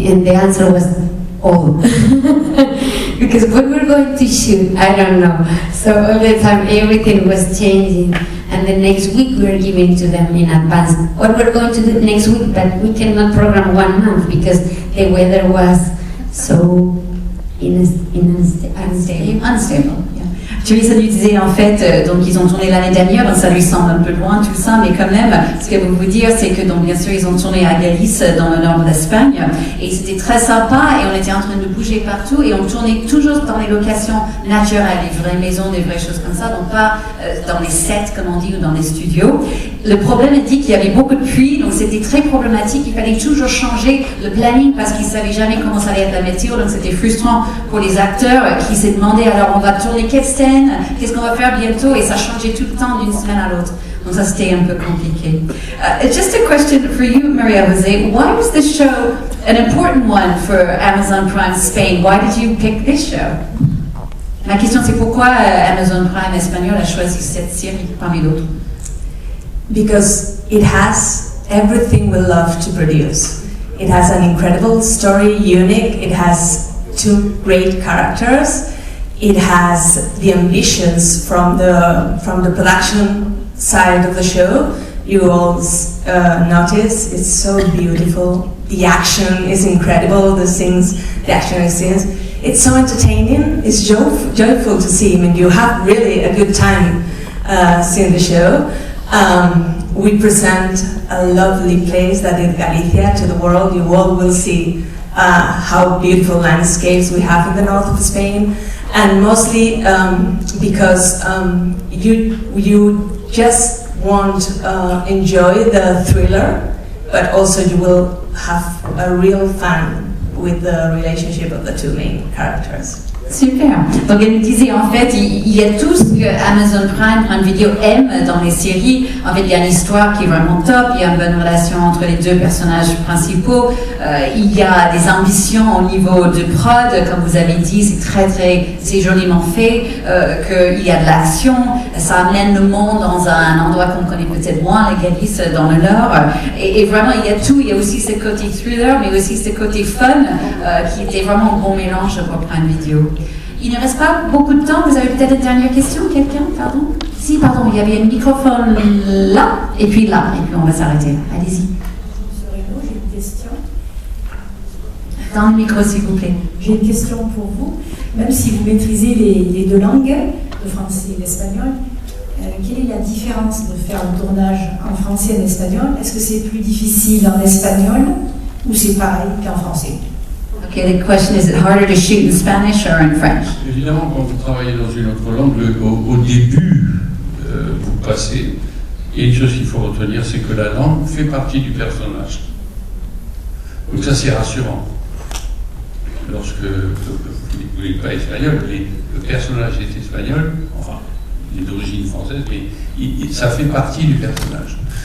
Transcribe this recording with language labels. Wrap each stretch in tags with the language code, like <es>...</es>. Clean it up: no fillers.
<en>And the answer was, "All." Because when we're going to shoot, I don't know. So all the time everything was changing. And the next week we were giving to them in advance what we're going to do next week, but we cannot program 1 month because the weather was so unstable.</en> <fr>Teresa lui disait en fait, donc ils ont tourné l'année dernière, donc ça lui semble un peu loin tout ça, mais quand même, ce qu'elle veut vous dire, c'est que donc bien sûr ils ont tourné à Galice, dans le nord d'Espagne, et c'était très sympa, et on était en train de bouger partout, et on tournait toujours dans les locations naturelles, les vraies maisons, des vraies choses comme ça, donc pas dans les sets comme on dit ou dans les studios. Le problème est dit qu'il y avait beaucoup de pluie, donc c'était très problématique, il fallait toujours changer le planning parce qu'ils ne savaient jamais comment ça allait être la météo, donc c'était frustrant pour les acteurs qui s'est demandé alors on va tourner quelle scène, qu'est-ce qu'on va faire bientôt, et ça changeait tout le temps d'une semaine à l'autre. Donc ça c'était un peu compliqué.</fr> <en>Just a question for you, Maria Jose. Why was this show an important one for Amazon Prime Spain? Why did you pick this show?</en> <fr>Ma question c'est pourquoi Amazon Prime Espagnol a choisi cette série parmi d'autres?</fr> <en>Because it has everything we love to produce. It has an incredible story, unique. It has 2 great characters. It has the ambitions from the production side of the show. You all notice it's so beautiful. The action is incredible. The action is scenes. It's so entertaining. It's joyful to see. I mean, you have really a good time seeing the show. We present a lovely place that is Galicia to the world. You all will see how beautiful landscapes we have in the north of Spain, and mostly because you just won't enjoy the thriller, but also you will have a real fun with the relationship of the 2 main characters. Super.</en> <fr>Donc elle nous disait en fait, il y a tout ce que Amazon Prime Video aime dans les séries. En fait, il y a une histoire qui est vraiment top, il y a une bonne relation entre les 2 personnages principaux, il y a des ambitions au niveau de prod, comme vous avez dit, c'est joliment fait, qu'il y a de l'action, ça amène le monde dans un endroit qu'on connaît peut-être moins, la Galice, dans le nord, et vraiment il y a tout, il y a aussi ce côté thriller, mais aussi ce côté fun, qui était vraiment un bon mélange pour Prime Video. Il ne reste pas beaucoup de temps. Vous avez peut-être une dernière question, quelqu'un? Pardon? Si, pardon, il y avait un microphone là, et puis on va s'arrêter. Allez-y. Monsieur Reynaud, j'ai une question. Dans le micro, s'il vous plaît. J'ai une question pour vous. Même si vous maîtrisez les deux langues, le français et l'espagnol, quelle est la différence de faire un tournage en français et en espagnol? Est-ce que c'est plus difficile en espagnol ou c'est pareil qu'en français?</fr> <en>Okay, the question is it harder to shoot in Spanish or in French?</en> <fr>Évidemment, quand vous travaillez dans une autre langue, au début, vous passez. Et une chose qu'il faut retenir, c'est que la langue fait partie du personnage. Donc ça, c'est rassurant. Lorsque vous n'êtes pas espagnol, le personnage est espagnol, enfin, il est d'origine française, mais ça fait partie du personnage.</fr>